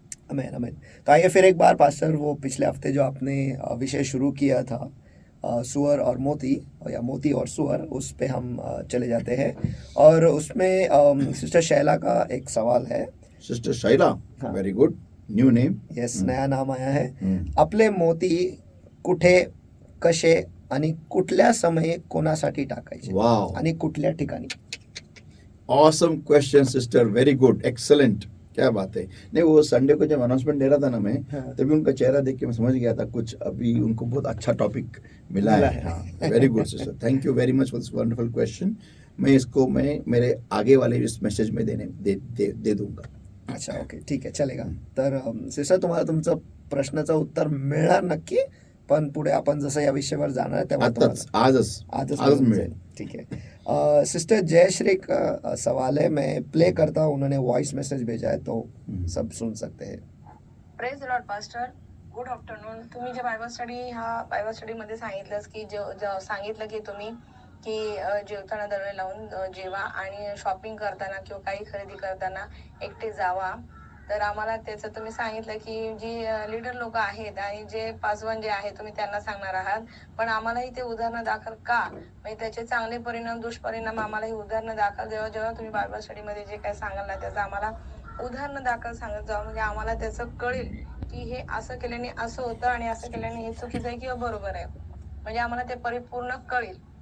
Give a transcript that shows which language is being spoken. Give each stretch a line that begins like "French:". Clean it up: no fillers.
Hindi: Amen amen. तो आइए फिर एक बार पास्टर, वो पिछले हफ्ते जो आपने विषय शुरू किया था सुअर और मोती, या मोती और सुअर, उस पे हम चले जाते हैं। और उसमें सिस्टर शैला का एक सवाल है। सिस्टर शैला, हाँ।
English: Very good, new name.
Hindi: Yes, नया नाम आया है।
Marathi: आपले मोती कुठे, कसे आणि कुठल्या समयी कोणासाठी टाकायचे,
English: wow,
Marathi: आणि कुठल्या ठिकाणी?
English: awesome question sister, very good, excellent,
Hindi: क्या बात है। नहीं, वो संडे को जब अनाउंसमेंट दे रहा था ना मैं, हाँ। तभी उनका चेहरा देख के मैं समझ गया था कुछ अभी उनको बहुत अच्छा टॉपिक मिला मिला है। है।
English: हाँ, very good sister, thank you very much for this wonderful question.
Hindi: मैं मेरे आगे वाले इस मैसेज में दे दूंगा।
Marathi: अच्छा, ओके, ठीक आहे, चलेगा. तर सिस्टर, तुम्हाला तुमचं प्रश्नाचं उत्तर मिळणार नक्की, पण पुढे आपण जसं या विषयावर जाणार आहे तेव्हा आताच तुम्हाला आजच मिळून मिळेल। जाईल.
Hindi: ठीक है। सिस्टर जयश्री का सवाल है, मैं प्ले करता हूँ, उन्होंने वॉइस मैसेज भेजा है, तो सब सुन सकते हैं.
English: Praise the Lord pastor, good afternoon.
Marathi: तुम्ही जे बायबल स्टडी, ह्या बायबल स्टडीमध्ये सांगितलंच की सांगितलं की तुम्ही की जेवताना दरवेळी लावून जेवा आणि शॉपिंग करताना किंवा काही खरेदी करताना एकटे जावा. तर आम्हाला त्याचं तुम्ही सांगितलं की जी लीडर लोक आहेत आणि जे पासवान जे आहे तुम्ही त्यांना सांगणार आहात, पण आम्हालाही ते उदाहरणं दाखल का, म्हणजे त्याचे चांगले परिणाम दुष्परिणाम आम्हालाही उदाहरणं दाखल, जेव्हा जेव्हा तुम्ही बायबल स्टडीमध्ये जे काही सांगाल ना त्याचं आम्हाला उदाहरणं दाखल सांगत जाऊ, म्हणजे आम्हाला त्याचं कळेल की हे असं केल्याने असं होतं आणि असं केल्याने हे चुकीचं आहे किंवा बरोबर आहे, म्हणजे आम्हाला ते परिपूर्ण कळेल.